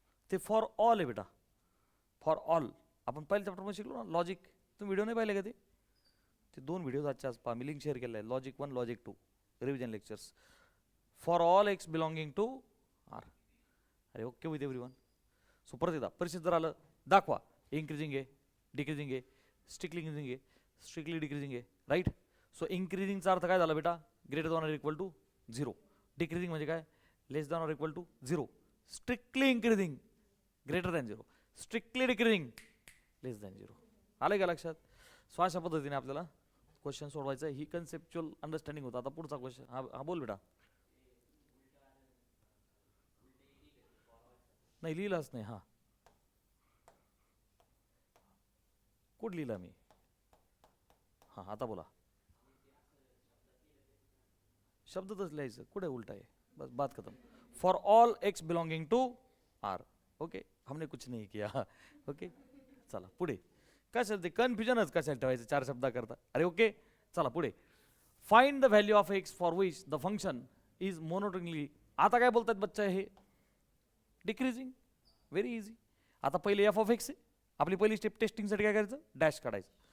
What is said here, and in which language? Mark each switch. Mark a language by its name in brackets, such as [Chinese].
[Marathi] ते for all आहे बेटा, फॉर ऑल. आपण पहिल्या चॅप्टरमध्ये शिकलो ना लॉजिक, तुम्ही व्हिडिओ नाही पाहिले का ते 2 व्हिडिओ आजच्या आज पहा, मी लिंक शेअर केलं आहे, logic 1 logic 2 revision lectures. [English] For all x belonging to R. अरे okay with everyone. [Marathi] सो परत एकदा परिचित जर आलं दाखवा, इन्क्रीजिंग आहे, डिक्रीजिंग आहे, स्ट्रिक्टली इंक्रीजिंग आहे, स्ट्रिक्टली डिक्रीजिंग आहे, राईट. सो इंक्रीजिंगचा अर्थ काय झाला बेटा, greater than or equal to zero. Decreasing म्हणजे काय, लेस than or equal to zero. Strictly increasing greater than zero, strictly decreasing less than zero. आलं का लक्षात. सो अशा पद्धतीने आपल्याला क्वेश्चन सोडवायचं आहे. ही कन्सेप्च्युअल अंडरस्टँडिंग होता. आता पुढचा क्वेश्चन, हा बोल बेटा. नाही लिहिलाच नाही, हा कुठं लिहिला मी, हां आता बोला. शब्दच लिहायचं, कुठे उलटा आहे, [Hindi] बस बात खत्म. [English] For all x belonging to R. [Hindi] Okay, हमने कुछ नहीं किया. ओके [Marathi] चला पुढे. कशाला ते कन्फ्युजनच कशाला ठेवायचं 4 शब्दाकरता. अरे ओके चला पुढे. [English] Find the value of x for which the function is monotonically. [Marathi] आता काय बोलतात बच्चा, हे डिक्रीजिंग, व्हेरी इझी. आता पहिले एफ ऑफ एक्स आहे, आपली पहिली स्टेप टेस्टिंगसाठी काय करायचं, डॅश काढायचं.